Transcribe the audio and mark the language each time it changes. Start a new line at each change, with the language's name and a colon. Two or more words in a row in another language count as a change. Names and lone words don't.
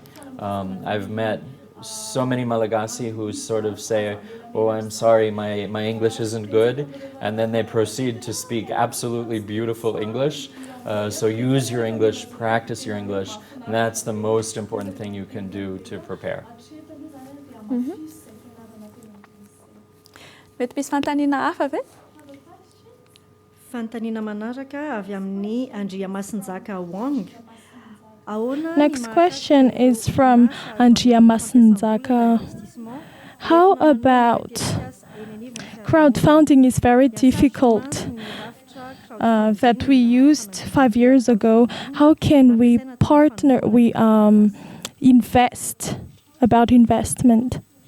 English: I've met so many Malagasy who sort of say, oh, I'm sorry, my English isn't good, and then they proceed to speak absolutely beautiful English. So use your English, practice your English, and that's the most important thing you can do to prepare.
Malagasy: Mety misy fanontaniana hafa ve? Fanontaniana manaraka avy amin'ny Andriamasinjaka Wang.
English: Next question is from Andriamasinjaka. How about crowdfunding is very difficult that we used 5 years ago. How can we partner, invest, about investment?